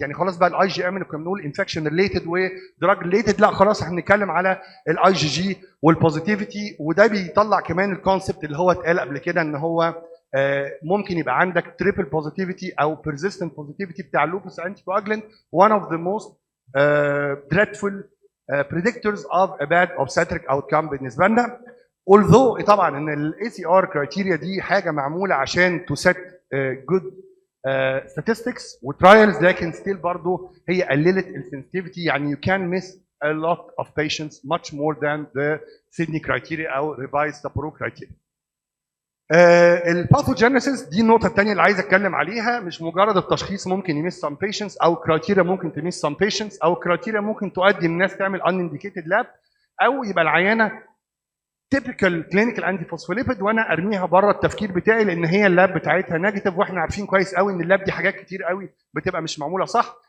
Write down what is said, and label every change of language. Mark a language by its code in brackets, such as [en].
[ar] يعني خلاص بقى الاي جي ام اللي كنا بنقول انفكشن ريليتد ودراج ريليتد، لا خلاص احنا بنتكلم على الاي جي جي والبوزيتيفيتي، وده بيطلع كمان الكونسبت اللي هو اتقال قبل كده ان هو ممكن يبقى عندك تريبل بوزيتيفيتي او بيرزيستنت بوزيتيفيتي بتاع اللوبس انتي كواجلنت [en] one of the most dreadful predictors of a bad obstetric outcome [ar] بالنسبه لنا. although طبعا ان الاي سي ار كرايتيريا دي حاجه معموله عشان [en] to set good statistics [ar] وترايلز، لكن ستيل برضه هي قللت السنسيتيفيتي، يعني [en] you can miss a lot of patients much more than the Sydney criteria [ar] او revised Sapporo criteria. الباثوجينيسيس دي النقطة الثانية اللي عايز اتكلم عليها. مش مجرد التشخيص ممكن يمس some patients او كرايتيريا ممكن تمس some patients او كرايتيريا ممكن تؤدي الناس تعمل unindicated lab او يبقى العيانة typical clinical antiphospholipid وانا ارميها بره التفكير بتاعي لان هي اللاب بتاعتها نيجاتيف، واحنا عارفين كويس قوي ان اللاب دي حاجات كتير قوي بتبقى مش معموله صح.